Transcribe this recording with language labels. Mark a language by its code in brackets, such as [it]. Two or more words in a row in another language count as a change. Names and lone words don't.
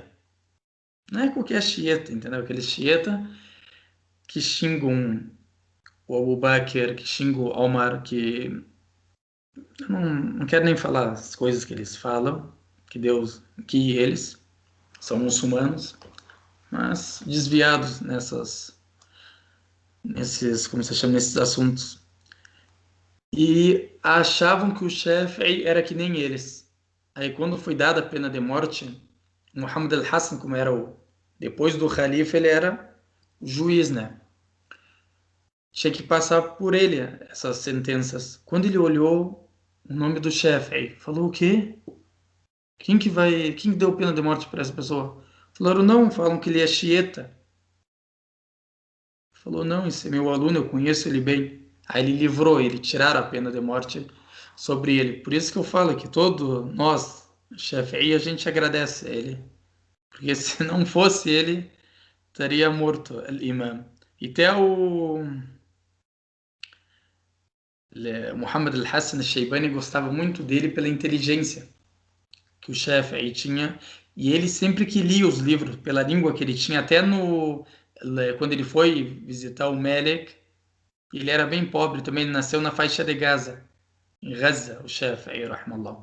[pt] Não é qualquer xiita, entendeu? Aquele xiita que xingam o Abu Bakr, que xingam o Omar, que eu não quero nem falar as coisas que eles falam, que eles são muçulmanos, mas desviados como se chama, nesses assuntos. E achavam que o chefe era que nem eles. Aí quando foi dada a pena de morte, Muhammad al-Hassan, como era depois do Khalifa, ele era o juiz, né? Tinha que passar por ele essas sentenças. Quando ele olhou o nome do chefe, falou: o quê? Quem que deu pena de morte para essa pessoa? Falaram: não, falam que ele é xiita. Falou: não, esse é meu aluno, eu conheço ele bem. Aí ele livrou ele, tiraram a pena de morte sobre ele. Por isso que eu falo que todos nós, Shafi'i, a gente agradece a ele. Porque se não fosse ele, estaria morto, al-Imam. E até o Muhammad al-Hassan al-Shaybani gostava muito dele pela inteligência que o Shafi'i tinha. E ele sempre que lia os livros, pela língua que ele tinha, até quando ele foi visitar o Malik, Ele era bem pobre também, ele nasceu na faixa de Gaza, em Gaza, o Shafi'i, rahmallah.